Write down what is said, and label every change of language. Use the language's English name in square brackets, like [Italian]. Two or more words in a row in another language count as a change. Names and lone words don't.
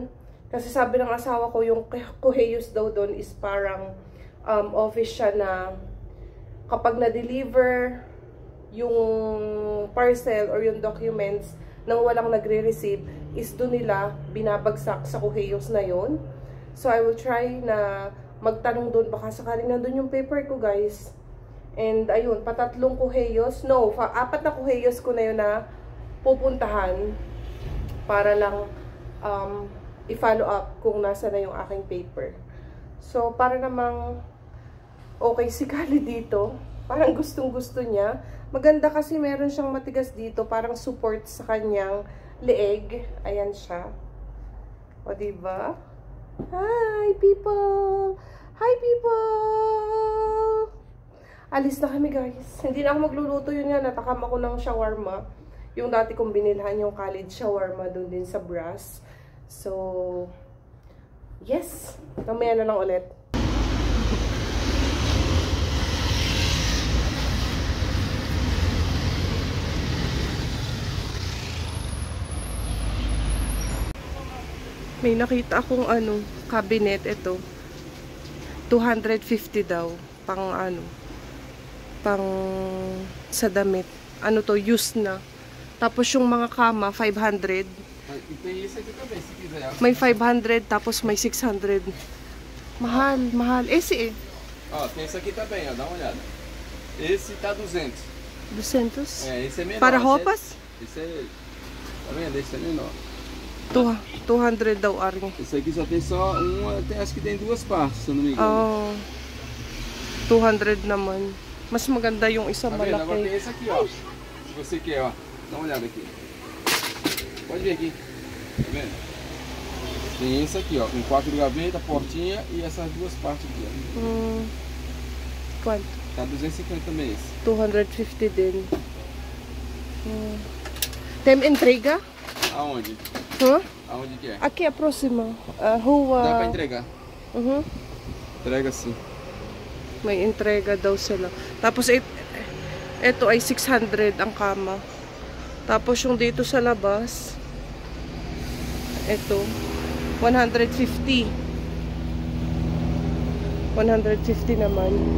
[Filipino] Kasi sabi ng asawa ko yung Correios daw doon is parang office siya na kapag na-deliver yung parcel or yung documents nang walang nagre-receive, is doon nila binabagsak sa Correios na yon. [English] So I will try [Filipino] na magtanong doon, baka sakaling nandun yung paper ko, guys. And ayun, patatlong Correios, no, 4 na Correios ko na yun na pupuntahan para lang i-follow up kung nasa na yung aking paper. So para namang okay si Khalid dito, parang gustong-gusto niya. Maganda kasi meron siyang matigas dito, parang support sa kanyang leeg. Ayan siya. O diba? [English] Hi people! Hi people! [Filipino] Alis na kami, guys. Hindi na ako magluluto, yun nga. Natakam ako ng shawarma. Yung dati kong binilhan yung Khalid shawarma doon din sa Bras. [English] So, yes. [Filipino] Mamaya na lang ulit. May nakita akong cabinet ito. 250 daw pang pang sa damit. Ano to, used na. Tapos yung mga kama 500. May 500 tapos may 600. Mahal, mahal. [Portuguese] Esse Ó, tem esse aqui também, ó, dá uma olhada. Esse tá 200. 200? É, esse é menor. Para roupas? Esse é, tá vendo? Esse é menor. [Filipino] 200 daw, Ari. [Portuguese] Esse aqui só tem só uma, acho que tem 2 partes, se eu não me engano. [Filipino] Oh, 200 naman. Mas maganda yung isa [Portuguese] Tá vendo? Agora tem [Filipino] malaki. [Portuguese] esse aqui, ó. Se você quer, ó. Dá uma olhada aqui. Pode ver aqui. Tá vendo? Tem esse aqui, ó. Com 4 gavetas, portinha e essas 2 partes aqui, ó. Quanto? Tá 250 também esse. 250 din. Tem entrega? Aonde? Huh? Aonde que é? Aqui a próxima. Rua. Dá pra entregar. Entrega sim. [Filipino] May entrega daw sila. Tapos ito ay 600 ang kama. Tapos yung dito sa labas, ito 150. 150 naman.